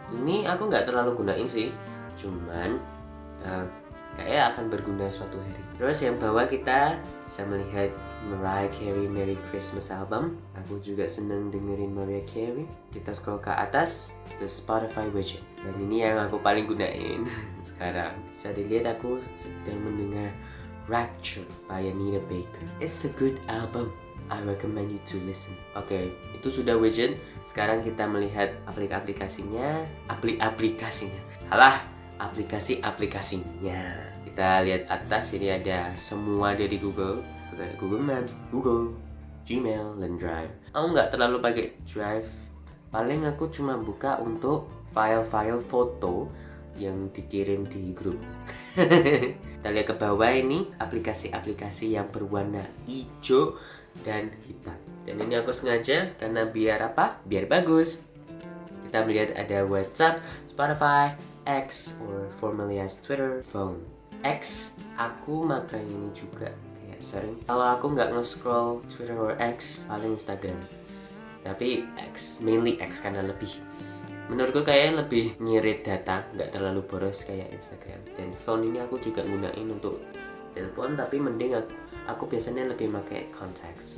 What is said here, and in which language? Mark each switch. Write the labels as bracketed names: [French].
[Indonesian] Ini aku nggak terlalu gunain sih, cuman kayak akan berguna suatu hari. Terus yang bawah kita bisa melihat Mariah Carey Merry Christmas album. Aku juga seneng dengerin Mariah Carey. Kita scroll ke atas, [English] the Spotify widget, [Indonesian] dan ini yang aku paling gunain sekarang. Bisa dilihat aku sedang mendengar Rapture by Anita Baker. [English] It's a good album, I recommend you to listen. [Indonesian] Oke, itu sudah widget. Sekarang kita melihat aplikasinya. Aplikasinya. Kita lihat atas, ini ada semua dari Google. Kayak Google Maps, Google, Gmail, dan Drive. Aku nggak terlalu pakai Drive. Paling aku cuma buka untuk file-file foto yang dikirim di grup. Kita lihat ke bawah, ini aplikasi-aplikasi yang berwarna hijau dan hitam. Dan ini aku sengaja karena biar apa? Biar bagus. Kita melihat ada WhatsApp, Spotify, X, [English] or formerly as Twitter, [Indonesian] phone. X, aku makai ini juga kayak sering. Kalau aku nggak nge-scroll Twitter or X, paling Instagram. Tapi X, mainly X karena lebih, menurutku kayak lebih ngirit data, nggak terlalu boros kayak Instagram. Dan phone ini aku juga gunain untuk telepon, tapi mending aku biasanya lebih pakai contacts.